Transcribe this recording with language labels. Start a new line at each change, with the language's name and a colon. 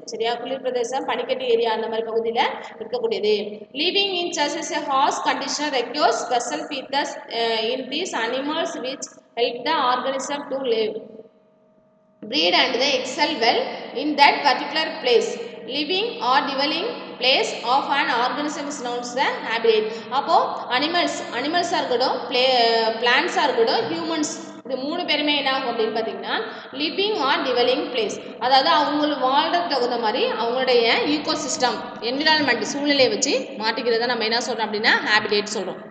Tamil: சரியா, குளிர் பிரதேசம், பனிக்கட்டி ஏரியா அந்த மாதிரி பகுதியில் இருக்கக்கூடியது.
English: Living in such a harsh condition requires special features in these animals which help the organism to live, breed and they excel well in that particular place. Living or dwelling place of an organism is known as the habitat.
Tamil: அப்போ அனிமல்ஸாக இருக்கட்டும், பிளான்ஸாக இருக்கட்டும், humans, இது 3 பேருமே என்ன ஆகும் அப்படின்னு பார்த்தீங்கன்னா living R டிவெலிங் place, அதாவது அவங்க வாழ்றதுக்கு தகுந்த மாதிரி அவங்களுடைய ஈகோசிஸ்டம், என்விரான்மெண்ட், சூழ்நிலையை வச்சு மாட்டிக்கிறத நம்ம என்ன சொல்கிறோம் அப்படின்னா ஹேபிடேட் சொல்கிறோம்.